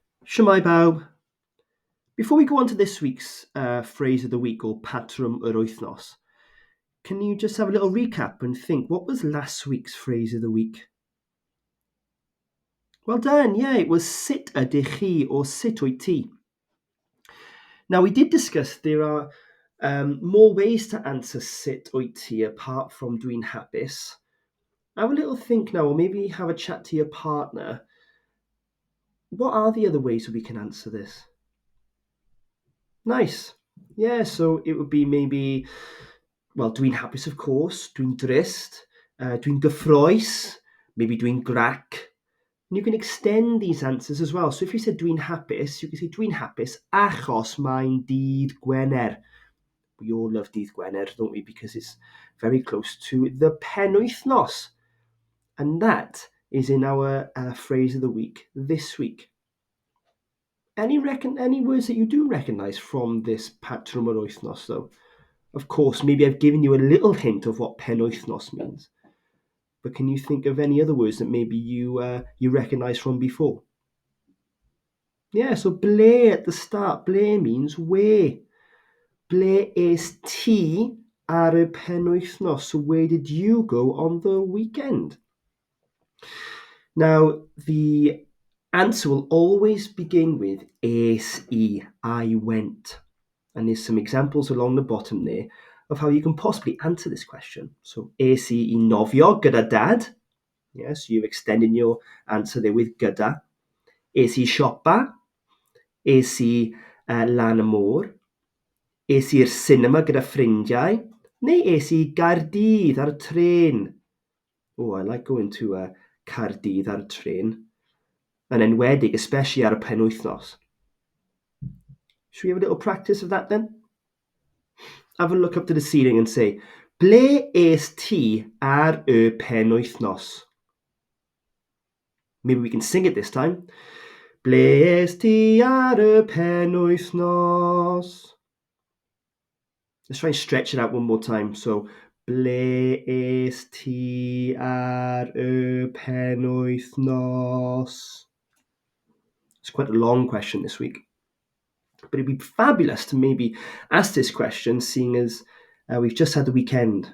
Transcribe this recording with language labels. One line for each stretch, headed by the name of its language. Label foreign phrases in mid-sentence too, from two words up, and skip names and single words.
Welsh: Shwmae bawb.
English: Before we go on to this week's phrase of the week or
Welsh: patrwm yr wythnos,
English: can you just have a little recap and think, what was last week's phrase of the week? Well done, yeah, it was
Welsh: sut ydych chi
English: or
Welsh: sut wyt ti.
English: Now, we did discuss there are more ways to answer
Welsh: sut wyt ti
English: apart from
Welsh: dwi'n hapus.
English: Have a little think now, or maybe have a chat to your partner. What are the other ways that we can answer this? Nice. Yeah, so it would be maybe, well,
Welsh: dwi'n hapus,
English: of course,
Welsh: dwi'n drist, dwi'n gyffroes, maybe dwi'n grac.
English: And you can extend these answers as well. So if you said
Welsh: dwi'n hapus,
English: you can say
Welsh: dwi'n hapus achos mae'n dydd Gwener.
English: We all love
Welsh: dydd Gwener,
English: don't we? Because it's very close to the penwythnos. And that is in our phrase of the week this week. Any words that you do recognise from this
Welsh: patrwm yr wythnos,
English: though? Of course, maybe I've given you a little hint of what penwythnos means. But can you think of any other words that maybe you recognise from before? Yeah, so ble at the start. Ble means where.
Welsh: Ble es ti ar y penwythnos?
English: So where did you go on the weekend? Now, the answer will always begin with es I went. And there's some examples along the bottom there of how you can possibly answer this question. So,
Welsh: es I nofio gyda dad.
English: Yeah, so you're extending your answer there with gyda.
Welsh: Es I siopa. Es I lan y môr. Es i'r cinema gyda ffrindiau. Neu es I Gaerdydd ar y tren.
English: Oh, I like going to Caerdydd
Welsh: ar y tren. And enwedig, especially ar y penwythnos.
English: Should we have a little practice of that then? Have a look up to the ceiling and say,
Welsh: ble es ti ar y penwythnos?
English: Maybe we can sing it this time.
Welsh: Ble es ti ar y penwythnos?
English: Let's try and stretch it out one more time. So,
Welsh: ble es ti ar y penwythnos?
English: It's quite a long question this week. But it'd be fabulous to maybe ask this question, seeing as we've just had the weekend.